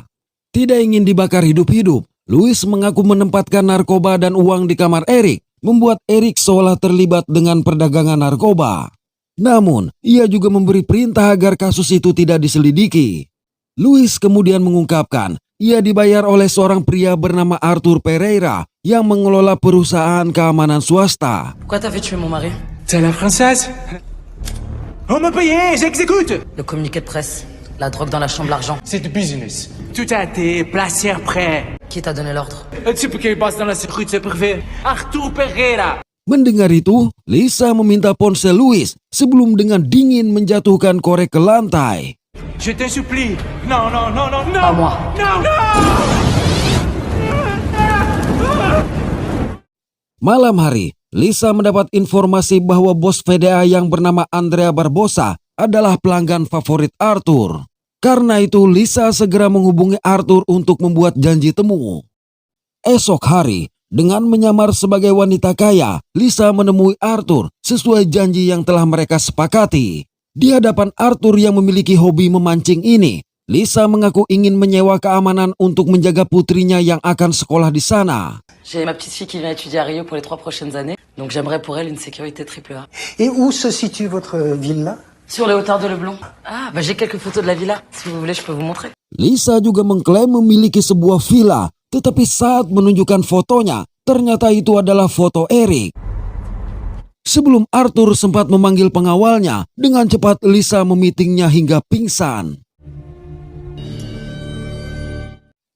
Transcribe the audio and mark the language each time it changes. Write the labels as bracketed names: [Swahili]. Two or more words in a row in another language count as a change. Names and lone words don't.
[Indonesian] Tidak ingin dibakar hidup-hidup, Luis mengaku menempatkan narkoba dan uang di kamar Eric, membuat Eric seolah terlibat dengan perdagangan narkoba. Namun, ia juga memberi perintah agar kasus itu tidak diselidiki. Luis kemudian mengungkapkan, ia dibayar oleh seorang pria bernama Arthur Pereira yang mengelola perusahaan keamanan swasta. [French] Pourquoi t'as fait tuer mon mari? C'est la française. On m'a payé, j'exécute. Le communiqué de presse. La drogue dans la chambre, l'argent. C'est du business. Tout a été placé après. Qui t'a donné l'ordre? Un type qui passe dans la sécurité privée. Arthur Pereira. [Indonesian] Mendengar itu, Lisa meminta ponsel Luis sebelum dengan dingin menjatuhkan korek ke lantai. [French] Je te supplie. Non, non, non, non, non. Pas moi. Non, non. [Indonesian] Malam hari, Lisa mendapat informasi bahwa bos VDA yang bernama Andrea Barbosa adalah pelanggan favorit Arthur. Karena itu, Lisa segera menghubungi Arthur untuk membuat janji temu. Esok hari, dengan menyamar sebagai wanita kaya, Lisa menemui Arthur sesuai janji yang telah mereka sepakati. Di hadapan Arthur yang memiliki hobi memancing ini, Lisa mengaku ingin menyewa keamanan untuk menjaga putrinya yang akan sekolah di sana. [French] J'ai ma petite fille qui vient étudier à Rio pour les 3 prochaines années, donc j'aimerais pour elle une sécurité triple A. Et où se situe votre villa? Sur les hauteurs de Leblon. Ah, bah j'ai quelques photos de la villa. Si vous voulez, je peux vous montrer. [Indonesian] Lisa juga mengklaim memiliki sebuah villa, tetapi saat menunjukkan fotonya, ternyata itu adalah foto Eric. Sebelum Arthur sempat memanggil pengawalnya, dengan cepat Lisa memitingnya hingga pingsan.